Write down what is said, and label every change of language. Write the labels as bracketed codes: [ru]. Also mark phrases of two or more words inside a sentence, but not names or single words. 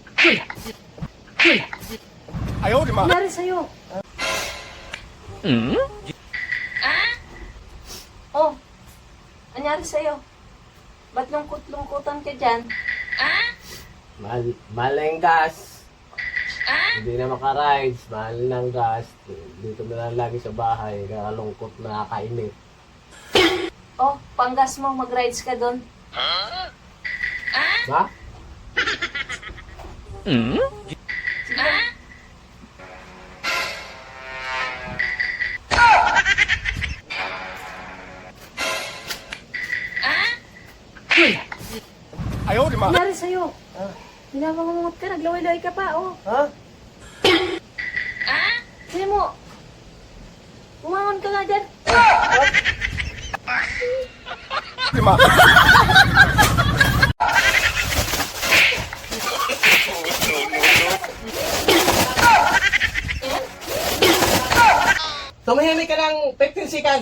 [zh] 哎呦我的妈！ [tl] Nangyari sa'yo? Oh, nangyari sa'yo? Ba't lungkot-lungkutan ka dyan? Mahal na yung gas. Hindi na makarides. Mahal ng gas. Dito na lang lagi sa bahay. Kakalungkot na kakainit. Oh, panggas mo, mag-rides ka doon. Ha? [zh] 哎呦我的妈！ [tl] Nangyari sa'yo? Binabangungot ka, naglaway-laway ka pa, oh. Ha? Sino mo? Bumangon ka nga dyan. [zh] 我的妈！ [tl] Tumahimik ka ng 15 seconds.